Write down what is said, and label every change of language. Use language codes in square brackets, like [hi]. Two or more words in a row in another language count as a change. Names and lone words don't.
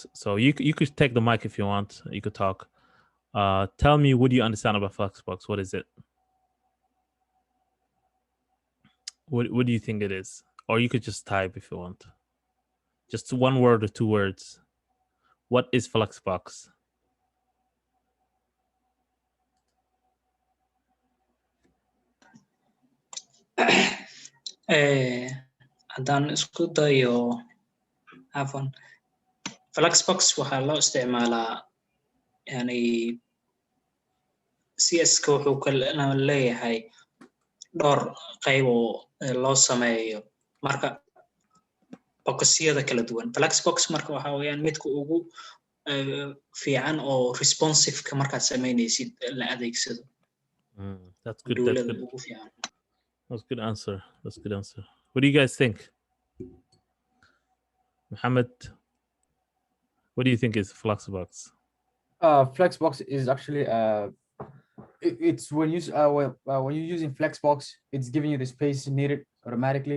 [en] So you could take the mic if you want. You could talk. Tell me, what do you understand about FlexBox? What is it? What do you think it is? Or you could just type if you want. Just one word or two words. What is FlexBox? [so] haddaan isku dayo afan FlexBox waxaa loo isticmaalaa yani CS-ka wuxuu leeyahay dhowr qayb oo loo sameeyo marka boxyada kala duwan. FlexBox marka waxaa weeyaan midka ugu fiican oo responsive-ka markaad samaynaysid la adeegsado. [en] That's good. That's [so] dowladda [en] good. [so] ugu fiican. [en] That's good answer. That's good answer. What do you guys think, Mohammed? What do you think is FlexBox? Flexbox is actually it's when you're using Flexbox, it's giving you the space needed automatically.